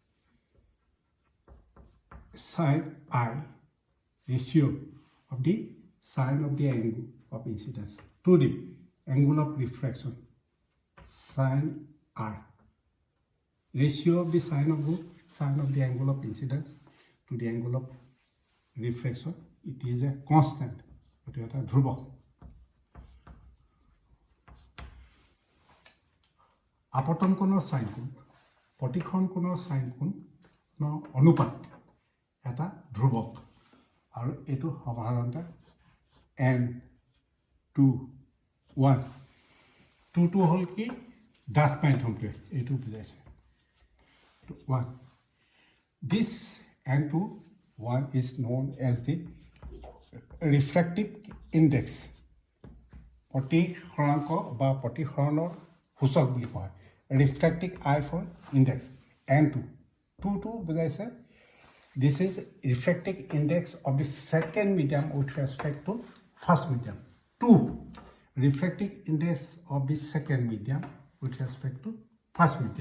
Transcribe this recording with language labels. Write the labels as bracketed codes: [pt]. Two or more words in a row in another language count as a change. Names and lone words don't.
[en] sine I, ratio of the sine of the angle of incidence to the angle of refraction, sine I, ratio of the sine of the angle of incidence to the angle of refraction. It is a constant. It is a ধ্ৰুৱক. [as] আপতন কোণৰ সাইন কোণ, প্ৰতিখন কোণৰ সাইন কোণৰ অনুপাত এটা ধ্ৰুৱক, আৰু এইটো সাধাৰণতে n2 1 2 হ'ল কি ডাঠ মাধ্যমটোৱে এইটো বুজাইছে 1. [en] This n2 1 is known as the refractive index, [as] প্ৰতিসৰাংক বা প্ৰতিসৰণৰ সূচক বুলি কোৱা হয়. [en] Refractive I for index n2 2 বুজাইছে. This is refractive index of the second medium with respect to first medium. 2 refractive index of the second medium with respect to first medium.